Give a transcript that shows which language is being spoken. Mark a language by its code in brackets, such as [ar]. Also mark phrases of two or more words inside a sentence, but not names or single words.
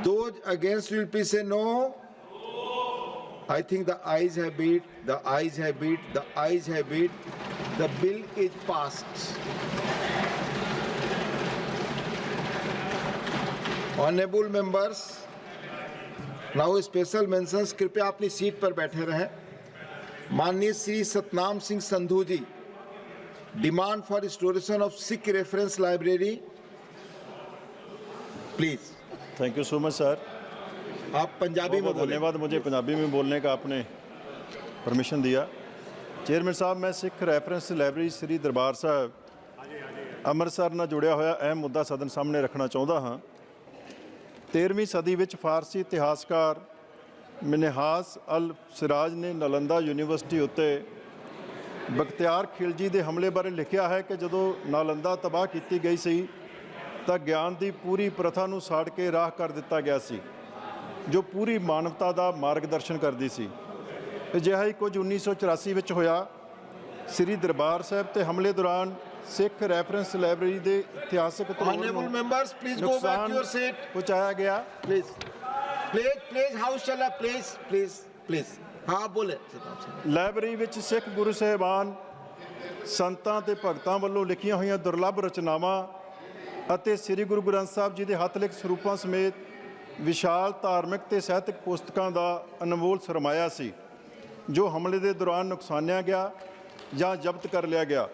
[en] Those against will please say no. I think the ayes have it, the ayes have it, the ayes have it. The bill is passed. Honorable members, now special mentions, [hi] कृपया अपनी सीट पर बैठे रहें. माननीय श्री सतनाम सिंह संधू जी, [en] demand for restoration of Sikh reference library, please. thank you so much sir. [hi] आप पंजाबी में धन्यवाद, मुझे पंजाबी में बोलने का आपने परमिशन दिया. [pa] ਚੇਅਰਮੈਨ ਸਾਹਬ, ਮੈਂ ਸਿੱਖ ਰੈਫਰੈਂਸ ਲਾਇਬ੍ਰੇਰੀ ਸ੍ਰੀ ਦਰਬਾਰ ਸਾਹਿਬ ਅੰਮ੍ਰਿਤਸਰ ਨਾਲ ਜੁੜਿਆ ਹੋਇਆ ਅਹਿਮ ਮੁੱਦਾ ਸਦਨ ਸਾਹਮਣੇ ਰੱਖਣਾ ਚਾਹੁੰਦਾ ਹਾਂ. 13ਵੀਂ ਸਦੀ ਵਿੱਚ ਫਾਰਸੀ ਇਤਿਹਾਸਕਾਰ ਮਿਨਹਾਸ ਅਲ ਸਿਰਾਜ ਨੇ ਨਾਲੰਦਾ ਯੂਨੀਵਰਸਿਟੀ ਉੱਤੇ ਬਖਤਿਆਰ ਖਿਲਜੀ ਦੇ ਹਮਲੇ ਬਾਰੇ ਲਿਖਿਆ ਹੈ ਕਿ ਜਦੋਂ ਨਾਲੰਦਾ ਤਬਾਹ ਕੀਤੀ ਗਈ ਸੀ ਤਾਂ ਗਿਆਨ ਦੀ ਪੂਰੀ ਪ੍ਰਥਾ ਨੂੰ ਸਾੜ ਕੇ ਰਾਖ ਕਰ ਦਿੱਤਾ ਗਿਆ ਸੀ, ਜੋ ਪੂਰੀ ਮਾਨਵਤਾ ਦਾ ਮਾਰਗਦਰਸ਼ਨ ਕਰਦੀ ਸੀ. ਅਜਿਹਾ ਹੀ ਕੁਝ 1984 ਵਿੱਚ ਹੋਇਆ. ਸ੍ਰੀ ਦਰਬਾਰ ਸਾਹਿਬ ਤੇ ਹਮਲੇ ਦੌਰਾਨ ਸਿੱਖ ਰੈਫਰੈਂਸ ਲਾਇਬ੍ਰੇਰੀ ਦੇ ਇਤਿਹਾਸਕ [en] Honorable members, please go back to your seat. [pa] ਪਹੁੰਚਾਇਆ ਗਿਆ. [hi] Please, हाउस चला, please. हाँ बोले. [pa] ਲਾਇਬ੍ਰੇਰੀ ਵਿੱਚ ਸਿੱਖ ਗੁਰੂ ਸਾਹਿਬਾਨ, ਸੰਤਾਂ ਤੇ ਭਗਤਾਂ ਵੱਲੋਂ ਲਿਖੀਆਂ ਹੋਈਆਂ ਦੁਰਲੱਭ ਰਚਨਾਵਾਂ ਅਤੇ ਸ੍ਰੀ ਗੁਰੂ ਗ੍ਰੰਥ ਸਾਹਿਬ ਜੀ ਦੇ ਹੱਥ ਲਿਖ ਸਰੂਪਾਂ ਸਮੇਤ ਵਿਸ਼ਾਲ ਧਾਰਮਿਕ ਤੇ ਸਾਹਿਤਕ ਪੁਸਤਕਾਂ ਦਾ ਅਨਮੋਲ ਸਰਮਾਇਆ ਸੀ, ਜੋ ਹਮਲੇ ਦੇ ਦੌਰਾਨ ਨੁਕਸਾਨਿਆ ਗਿਆ ਜਾਂ ਜ਼ਬਤ ਕਰ ਲਿਆ ਗਿਆ.